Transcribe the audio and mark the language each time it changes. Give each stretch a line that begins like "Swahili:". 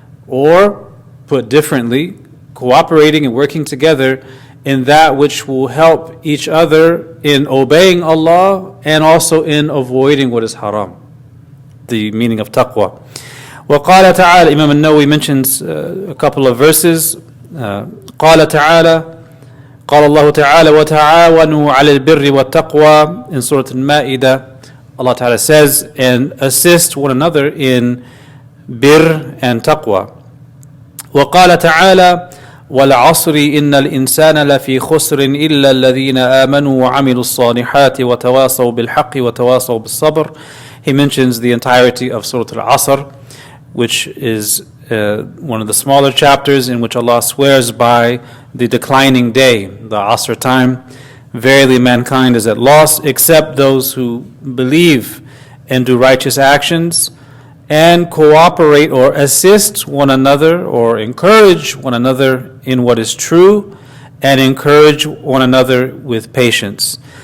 English: Or, put differently, cooperating and working together in that which will help each other in obeying Allah and also in avoiding what is haram. The meaning of taqwa.
Arabic: وقال تعالى,
English: Imam al-Nawawi mentions a couple of verses.
Arabic: قال تعالى, قال الله تعالى وتعاونوا على البر والتقوى
English: in Surah Al-Ma'idah. Allah Ta'ala says, and assist one another in birr and taqwa.
Arabic: وقال تعالى والعصر إن الإنسان لفي خسر إلا الذين آمنوا وعملوا الصالحات وتواصوا بالحق وتواصوا بالصبر.
English: He mentions the entirety of Surah Al-Asr, which is one of the smaller chapters in which Allah swears by the declining day, the Asr time. Verily mankind is at loss except those who believe and do righteous actions and cooperate or assist one another or encourage one another in what is true and encourage one another with patience.